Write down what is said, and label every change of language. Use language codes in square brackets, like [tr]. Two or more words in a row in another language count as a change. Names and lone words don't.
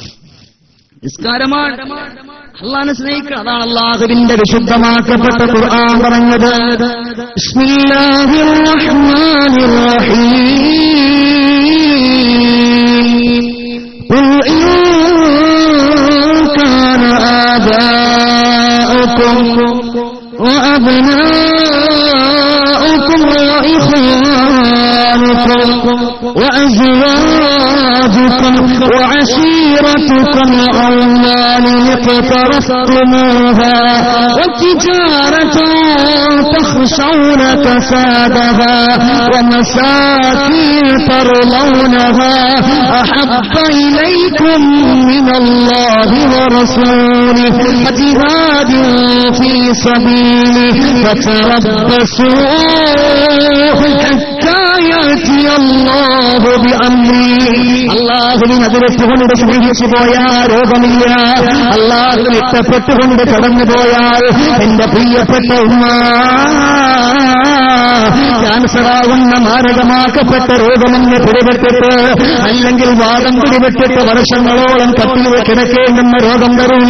[ml] അള്ളാഹിനെ സ്നേഹിക്കുക, അതാണ് അള്ളാഹുവിന്റെ വിശുദ്ധമാക്കപ്പെട്ട ഖുർആൻ പറഞ്ഞത്. [ar] بسم الله الرحمن الرحيم. قل إن كان آباؤكم وأبناؤكم وإخوانكم وأزواجكم أزواجكم وعشيرتكم الأموال اقترفتموها وتجارة تخشون كسادها ومساكين ترضونها أحب إليكم من الله ورسوله وجهاد في سبيله فتربصوا حتى يأتي الله بأمره. [ml] അല്ലാഹുവിനെ അതിരെത്തുകൊണ്ട് സ്നേഹിച്ചു പോയാൽ രോഗമില്ല. അല്ലാഹുവിനെ ഇഷ്ടപ്പെട്ടുകൊണ്ട് കടന്നു പോയാൽ എന്റെ പ്രിയപ്പെട്ട ഉമ്മ, ക്യാൻസറാവുന്ന മാരകമാക്കപ്പെട്ട രോഗമെന്ന് പിടിപെട്ടിട്ട് അല്ലെങ്കിൽ വാദം പിടിപെട്ടിട്ട് വർഷങ്ങളോളം കട്ടിൽ കിടക്കേണ്ടുന്ന രോഗം തരൂല്ല.